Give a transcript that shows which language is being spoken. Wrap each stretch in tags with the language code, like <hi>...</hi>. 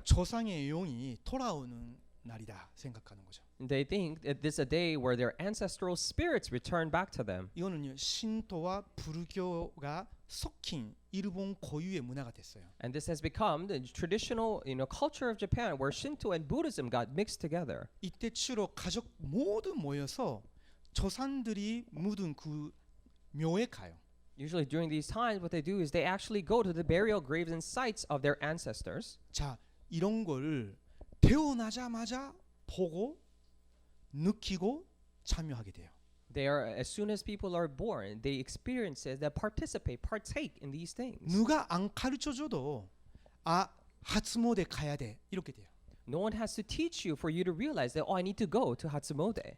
<ko>조상의 영이 돌아오는 날이다 생각하는 거죠.</ko> <en>They think that this is a day where their ancestral spirits return back to them.</en> <ko>이거는요 신토와 불교가 섞인 일본 고유의 문화가 됐어요.</ko> <en>And this has become the traditional culture of Japan where Shinto and Buddhism got mixed together.</en> <ko>이때 주로 가족 모두 모여서 조상들이 묻은 그 묘에 가요.</ko> <en>Usually during these times what they do is they actually go to the burial graves and sites of their ancestors.</en> <ko>자, 이런 거를 태어나자마자 보고 느끼고 참여하게 돼요.</ko> <en>They are, as soon as people are born, they experience it, they partake in these things.</en> <ko>누가 안 가르쳐줘도 하츠모데 가야 돼 이렇게 돼요.</ko> <en>No one has to teach you for you to realize that I need to go to Hatsumode.</en>